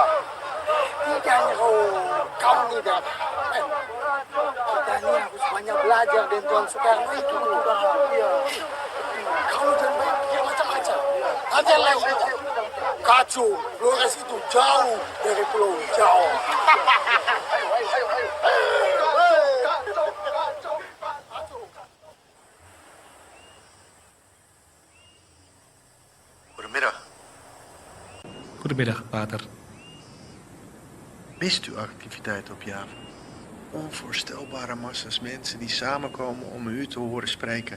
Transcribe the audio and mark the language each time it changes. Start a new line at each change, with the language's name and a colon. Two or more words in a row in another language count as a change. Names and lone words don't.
Indonesian: Tidak, kau tidak. Kita ini harus banyak belajar dari Tuan Soekarno itu. Iya. Kamu jangan banyak pikir macam-macam. Latihan lagi. Kacung, Flores itu jauh dari Pulau Jawa.
Dutch: Goedemiddag. Goedemiddag, pater. Mist u activiteit op Java? Onvoorstelbare massa's mensen die samenkomen om u te horen spreken.